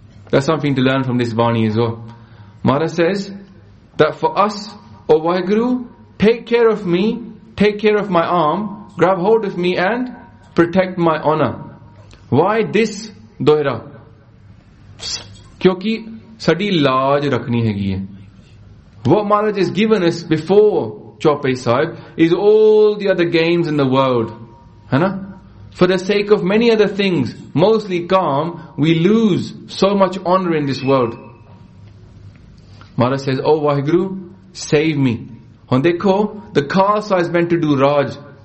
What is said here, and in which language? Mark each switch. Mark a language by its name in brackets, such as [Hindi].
[English] That's something to learn from this Vani as well. Maharaj says that for us, O Vaheguru, take care of me, take care of my arm, grab hold of me and protect my honor. Why this dohra? [Punjabi] ਕਿਉਂਕਿ ਸਾਡੀ ਲਾਜ ਰੱਖਣੀ ਹੈ. [English] What Maharaj has given us before Chaupai Sahib is all the other gains in the world. Hana? For the sake of many other things, mostly calm, we lose so much honor in this world. Maharaj says, Oh Vaheguru, save me. And dekho, the Khalsa is meant to do Raj.